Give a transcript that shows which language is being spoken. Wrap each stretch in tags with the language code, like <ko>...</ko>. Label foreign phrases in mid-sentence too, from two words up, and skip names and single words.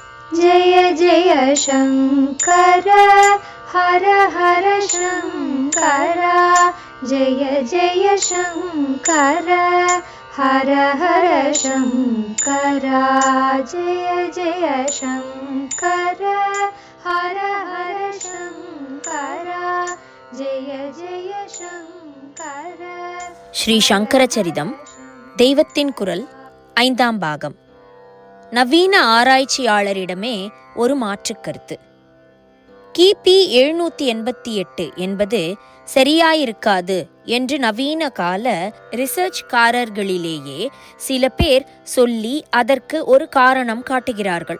<sa>जय जय शङ्कर हर हर शङ्कर जय जय शङ्कर हर हर शङ्कर जय जय शङ्कर हर हर शङ्कर जय जय शङ्कर.</sa> <ta>ஸ்ரீ சங்கர சரிதம் தெய்வத்தின் குரல் 5ஆம் பாகம். நவீன ஆராய்ச்சியாளரிடமே ஒரு மாற்றுக் கருத்து. கிபி 788 என்பது சரியாயிருக்காது என்று நவீன கால ரிசர்ச்காரர்களிலேயே சில பேர் சொல்லி அதற்கு ஒரு காரணம் காட்டுகிறார்கள்.</ta>